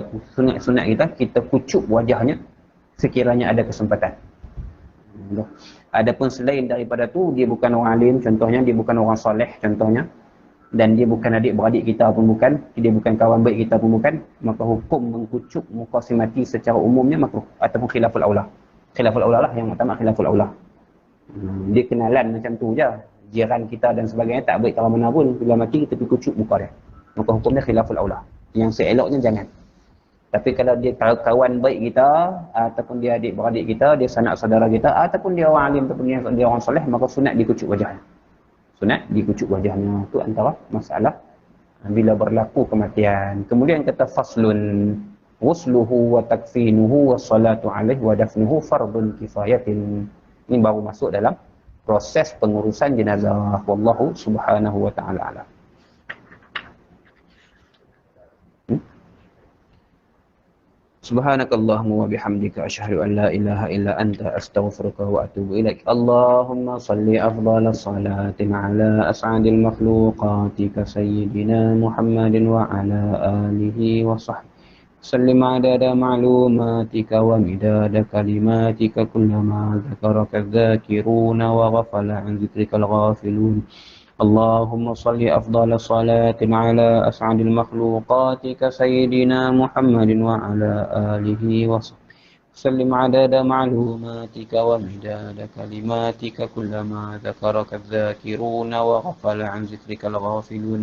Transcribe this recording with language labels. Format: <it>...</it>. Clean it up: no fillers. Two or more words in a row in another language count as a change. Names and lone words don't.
<ms>Sunat kita kucup wajahnya sekiranya ada kesempatan. Adapun selain daripada tu, dia bukan orang alim contohnya, dia bukan orang soleh contohnya, dan dia bukan adik-beradik kita pun bukan, dia bukan kawan baik kita pun bukan, maka hukum mengkucup muka si mati secara umumnya makruh ataupun</ms> <ar>خلاف الأولى. خلاف الأولى</ar> <ms>lah yang utama,</ms> <ar>خلاف الأولى.</ar> <ms>Dia kenalan macam tu je, jiran kita dan sebagainya, tak baik cara mana pun. Bila mati kita pergi kucuk muka dia, maka hukumnya</ms> <ar>خلاف الأولى.</ar> <ms>Yang seeloknya jangan. Tapi kalau dia kawan baik kita, ataupun dia adik-beradik kita, dia sanak saudara kita, ataupun dia orang alim, ataupun dia orang soleh, maka sunat dikucuk wajahnya. Sunat dikucuk wajahnya. Itu antara masalah bila berlaku kematian. Kemudian kata</ms> <ar>فصل، غسله وتكفينه والصلاة عليه ودفنه فرض كفاية.</ar> <ms>Ini baru masuk dalam proses pengurusan jenazah.</ms> <ar>والله سبحانه وتعالى أعلم. سبحانك اللهم وبحمدك أشهد أن لا إله إلا أنت أستغفرك وأتوب إليك. اللهم صل أفضل الصلاة على أسعد مخلوقاتك سيدنا محمد وعلى آله وصحبه. وسلم عدد معلوماتك ومداد كلماتك كلما ذكرك الذاكرون وغفل عن ذكرك الغافلون. اللهم صل أفضل صلاة على أسعد المخلوقات كسيدنا محمد وعلى آله وصحبه وسلم عدد معلوماتك ومداد كلماتك كلما ذكرك الذاكرون وغفل عن ذكرك الغافلون.</ar>